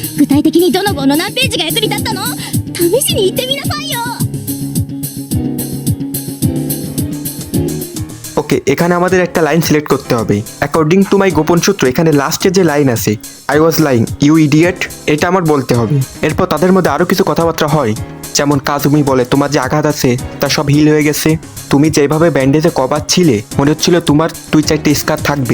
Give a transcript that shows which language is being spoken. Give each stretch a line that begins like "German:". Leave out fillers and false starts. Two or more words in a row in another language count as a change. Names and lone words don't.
Japanese: 体的にどの号の何ページが役に立ったの？試しに言ってみなさいよ。
Bangla: ওকে, এখানে আমাদের একটা লাইন সিলেক্ট করতে হবে।
English: according to my
Bangla: গোপন সূত্র এখানে লাস্টে যে লাইন আছে
English: I was lying you idiot,
Bangla: এটা আমার বলতে হবে। এরপর তাদের মধ্যে আরও কিছু কথাবার্তা হয়, যেমন কাজুমি বলে তোমার যে আঘাত আছে তা সব হিল হয়ে গেছে, তুমি যেভাবে
English: bandage cover
Bangla: ছিলে মনে হচ্ছিল তোমার 2-4টে স্কার থাকবে।